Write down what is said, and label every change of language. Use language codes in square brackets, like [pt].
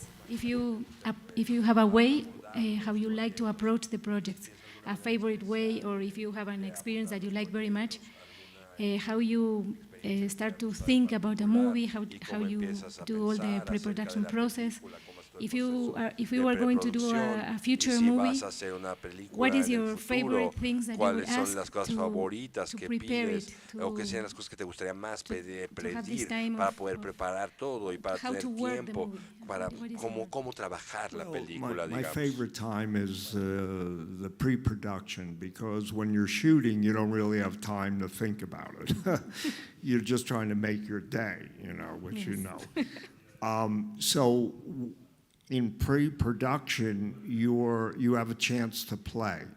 [en] If you have a way how you like to approach the project, a favorite way, or if you have an experience that you like very much, how you start to think about a movie, how you do all the pre-production process. If you are going to do a future movie, what is your favorite things that you would ask to prepare it, [es] o que sean las cosas que te gustaría más pedir para poder preparar todo y para tener tiempo para cómo trabajar la película, [en] My [es] digamos? [en] favorite time is the pre-production, because when you're shooting, you don't really have time to think about it. You're just trying to make your day, you know, which you know. So in pre-production, you have a chance to play.